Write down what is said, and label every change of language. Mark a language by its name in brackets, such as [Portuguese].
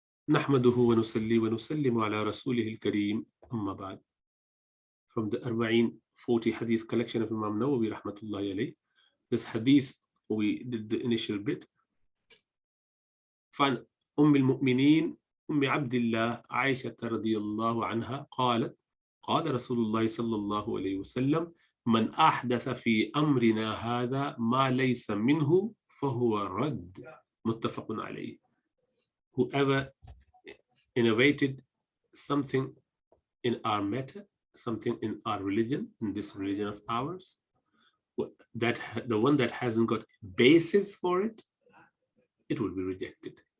[Arabic] نحمده ونصلي ونسلم على رسوله الكريم أما بعد. [English] From the Arbaeen-40 Hadith collection of Imam Nawawi Rahmatullahi alayhi. This Hadith, we did the initial bit. [Arabic] فعن المؤمنين عبد الله عائشة رضي الله عنها قالت قال رسول الله صلى الله عليه وسلم من أحدث في أمرنا هذا ما ليس منه فهو رد متفق عليه. [English] Whoever innovated something in our matter, something in our religion, in this religion of ours, that the one that hasn't got basis for it, it will be rejected.